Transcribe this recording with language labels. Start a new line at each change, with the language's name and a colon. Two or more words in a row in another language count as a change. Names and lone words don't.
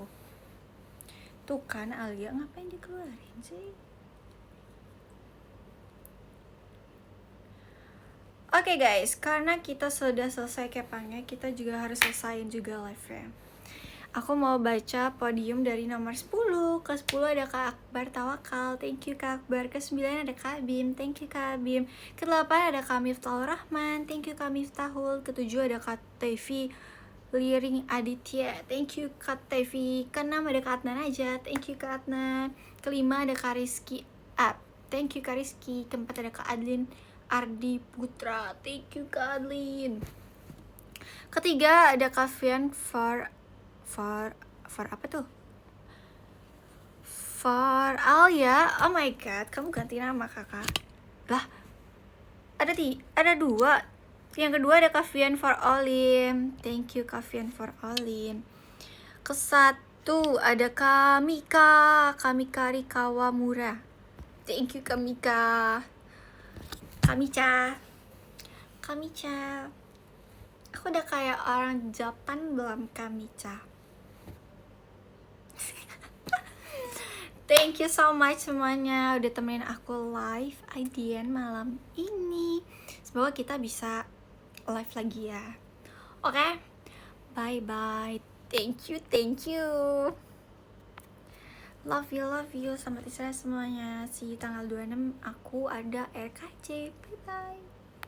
Indonesian: Tuh kan Alia, ngapain dikeluarin sih? Oke guys, karena kita sudah selesai kepangnya, kita juga harus selesaiin juga live-nya. Aku mau baca podium dari nomor 10. Ke 10 ada Kak Akbar Tawakal,
English: thank you
Indonesian: Kak Akbar. Ke 9 ada Kak Bim,
English: thank you Kak Bim.
Indonesian: Ke 8 ada Kak Miftahul Rahman,
English: thank you Kak Miftahul.
Indonesian: Ke 7 ada Kak Tevi Liring Aditya,
English: thank you Kak Tevi.
Indonesian: Ke 6 ada Kak Adnan aja,
English: thank you
Indonesian: Kak Adnan. Ke 5 ada Kak Rizky Up,
English: thank you
Indonesian: Kak Rizky. Ke 4 ada Kak Adlin Ardi Putra,
English: thank you Kak Adlin.
Indonesian: Ke 3 ada Kak Fian for apa tuh?
English: For Alia. Oh my god,
Indonesian: kamu ganti nama kakak. Lah, ada 2. Yang kedua ada Kavian for Olin.
English: Thank you Kavian for Olin.
Indonesian: Ke 1 ada
English: Kamika Rikawamura. Thank you Kamica.
Indonesian: Aku udah kayak orang Japan belum Kamica.
English: Thank you so much
Indonesian: semuanya udah temenin aku live IDN malam ini. Semoga kita bisa live lagi ya. Oke,
English: bye bye. Thank you. Love you.
Indonesian: Selamat istirahat semuanya.
English: See you
Indonesian: tanggal 26 aku ada
English: RKJ. Bye bye.